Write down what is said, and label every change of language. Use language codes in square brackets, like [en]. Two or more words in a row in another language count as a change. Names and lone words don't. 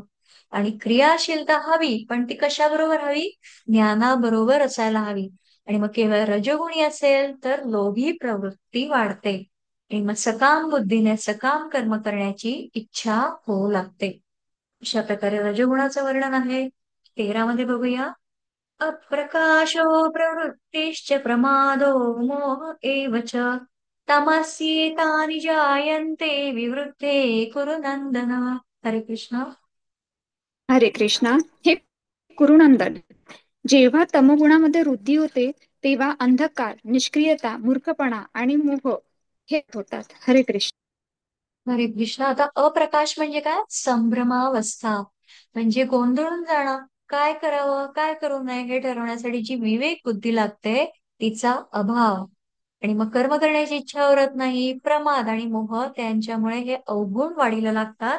[mr] आणि क्रियाशीलता हवी, पण ती कशाबरोबर हवी, ज्ञानाबरोबर असायला हवी. आणि मग केवळ रजोगुणी असेल तर लोभी प्रवृत्ती वाढते. आणि मग सकाम बुद्धीने सकाम कर्म करण्याची इच्छा होऊ लागते. अशा प्रकारे रजोगुणाचं वर्णन आहे. 13 मध्ये बघूया. [sa] अप्रकाशो प्रवृत्तिश्च प्रमादो मोह एव च तमस्येतानि जायन्ते विवृद्धे कुरु नंदन. [mr] हरे कृष्ण. हरे कृष्णा. हे कुरुनंदन, जेव्हा तमगुणामध्ये वृद्धी होते तेव्हा अंधकार, निष्क्रियता, मूर्खपणा आणि मोह हे होतात. हरे कृष्ण. हरे कृष्ण. आता अप्रकाश म्हणजे काय, संभ्रमावस्था, म्हणजे गोंधळून जाणं. काय करावं, काय करू नये हे ठरवण्यासाठी जी विवेक बुद्धी लागते, तिचा अभाव. आणि मग कर्म करण्याची इच्छा उरत नाही, प्रमाद आणि मोह त्यांच्यामुळे हे अवगुण वाढीला लागतात.